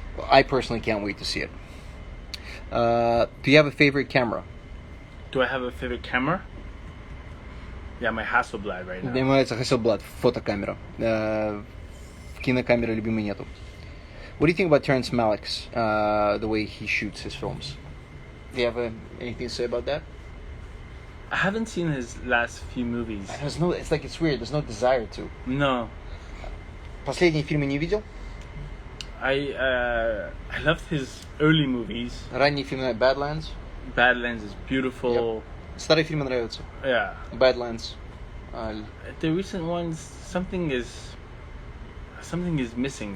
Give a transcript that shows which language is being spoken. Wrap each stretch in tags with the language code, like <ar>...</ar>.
<en>I personally can't wait to see it. Do you have a favorite camera? Do I have a favorite camera? Yeah, my Hasselblad right now.</en> <ru>Мне нравится Hasselblad, фотокамера. Кинокамеры любимой нету.</ru> <en>What do you think about Terrence Malick's, the way he shoots his films? Do you have anything to say about that? I haven't seen his last few movies. It's weird. There's no desire to. No.</en> <ru>Последние фильмы не видел?</ru> <en>I loved his early movies.</en> <ru>Ранние фильмы Badlands.</ru> <en>Badlands is beautiful. Yep.</en> <ru>Старые фильмы нравятся.</ru> <en>Yeah. Badlands. The recent ones, something is missing.</en>